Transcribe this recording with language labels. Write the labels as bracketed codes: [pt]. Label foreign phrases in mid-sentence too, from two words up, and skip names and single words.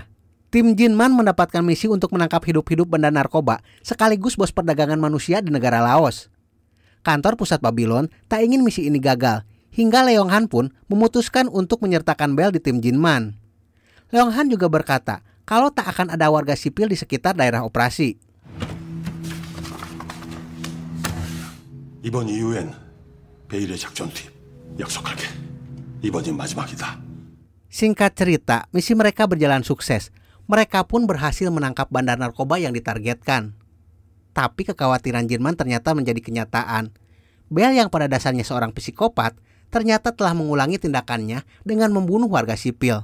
[id] Tim Jinman mendapatkan misi untuk menangkap hidup-hidup bandar narkoba sekaligus bos perdagangan manusia di negara Laos. Kantor pusat Babylon tak ingin misi ini gagal, hingga Leong-han pun memutuskan untuk menyertakan Bell di tim Jinman. Leong-han juga berkata kalau tak akan ada warga sipil di sekitar daerah operasi. [ko] 이번 이후엔 베일의 작전 투입 약속할게. 이번이 마지막이다. [id] Singkat cerita, misi mereka berjalan sukses. Mereka pun berhasil menangkap bandar narkoba yang ditargetkan. Tapi kekhawatiran Jinman ternyata menjadi kenyataan. Bell yang pada dasarnya seorang psikopat, ternyata telah mengulangi tindakannya dengan membunuh warga sipil.